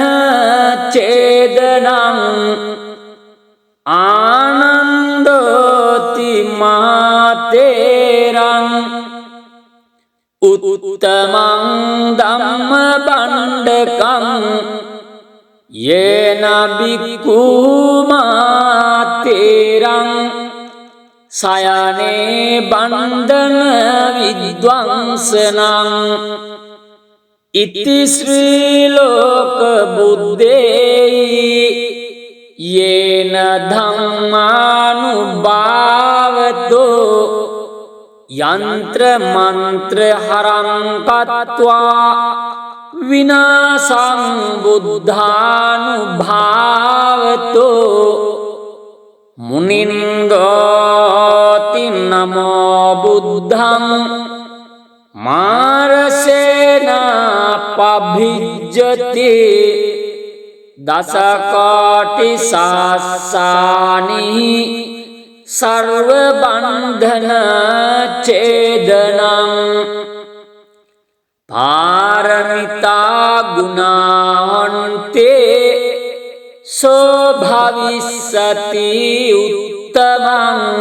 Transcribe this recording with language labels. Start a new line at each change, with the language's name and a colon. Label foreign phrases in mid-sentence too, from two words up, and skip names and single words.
Pali: ඡේදනං ආනන්දෝති මාතේරං උත්තමං ධම්ම බණ්ඩකං යේන භික්ඛු මාතේරං සයනේ බන්ධන විද්වංසනං ඉති ශ්‍රී ලෝක බුද්දේහි යේන ධම්මානුභාවතෝ යන්ත්‍ර මන්ත්‍ර හරං කତ୍වා විනාසං බුද්ධානුභාවතෝ මුනින්ගෝති නමෝ බුද්ධං මාරසේන පභිජ්ජති දසකෝටි සාස්සානි සර්ව බන්ධන ඡේදනං පාරමිතා ගුණාන්තේ සෝ භවිස්සති උත්තමං